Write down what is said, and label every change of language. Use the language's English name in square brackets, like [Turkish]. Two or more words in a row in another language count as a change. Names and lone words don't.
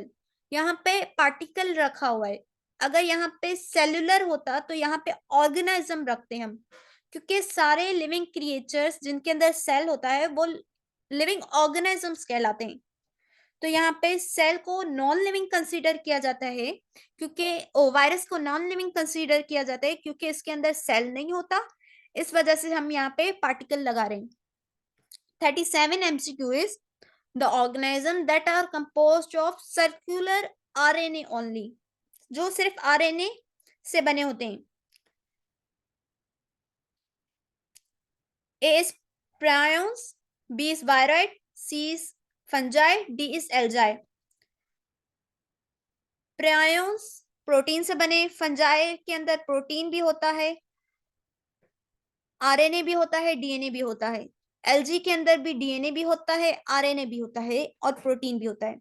[Hindi] यहाँ पे पार्टिकल रखा हुआ है, अगर यहाँ पे सेलुलर होता तो यहाँ पे ऑर्गेनिज्म रखते हम, क्योंकि सारे [English] living creatures [Hindi] जिनके अंदर सेल होता है वो [English] living organisms [Hindi] कहलाते हैं। तो यहाँ पे सेल को [English] non living consider [Hindi] किया जाता है, क्योंकि वायरस को [English] non living consider [Hindi] किया जाता है क्योंकि इसके अंदर सेल नहीं होता, इस वजह से हम यहाँ पे पार्टिकल लगा रहे हैं। [English] 37 MCQ is the organism that are composed of circular RNA only, [Hindi] जो सिर्फ RNA से बने होते हैं। [English] A is prions, B is viroid, C is fungi, D is algae। [Hindi] प्रायन्स प्रोटीन से बने, फंजाई के अंदर प्रोटीन भी होता है, आरएनए भी होता है, डीएनए भी होता है। एलजी के अंदर भी डीएनए भी होता है, आरएनए भी होता है और प्रोटीन भी होता है।